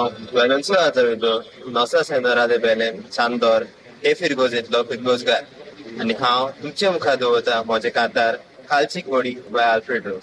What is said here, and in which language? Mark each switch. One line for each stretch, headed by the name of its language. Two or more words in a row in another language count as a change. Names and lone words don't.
Konkani: Valencio Azevedo, Nossa Senhora de Belém, Chandor, e Firgozitlo, Firgozgar. आनी हांव तुमचे मुखार दवरता म्हजे कांतार खालची घोडी बाय आल्फ्रेड रोज.